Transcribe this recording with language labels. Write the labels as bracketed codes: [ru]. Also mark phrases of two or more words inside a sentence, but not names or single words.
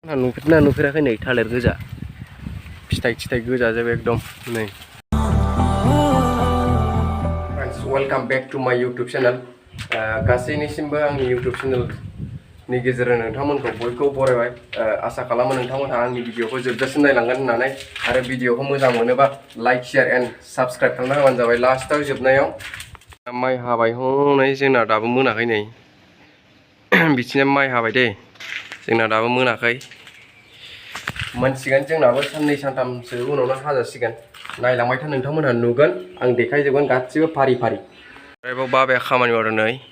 [brx] नुफेरना नुफेराखै नै थालिर गोजा फिथाइ गोजा जाबाय एकदम नै [en] friends welcome back to my YouTube channel [brx] गासैनिसिमबो आंनि यूट्यूब चैनल नि गेजेरजों नोंथांमोनखौ बयखौबो बरायबाय आसा खालामो नोंथांमोनहा आंनि भिडिअखौ जोबजासिम नायलांगोन होननानै आरो भिडिअखौ मोजां मोनोबा [en] like share and subscribe [brx] खालामना होबानो जाबाय लास्टआव जोबनायाव माइ हाबाय हनै जोंना दाबो मोनाखै नै बिथिंना माइ हाबाय दे जोंना दाबो मोनाखै मोनसिगोन जोंनाबो साननै सानथामसो उनावनो हाजासिगोन नायलांबाय था नोंथांमोनहा नुगोन आं देखायजोबगोन गासिबो फारि फारि आरोबाव बाबाया खामानि मावदों नै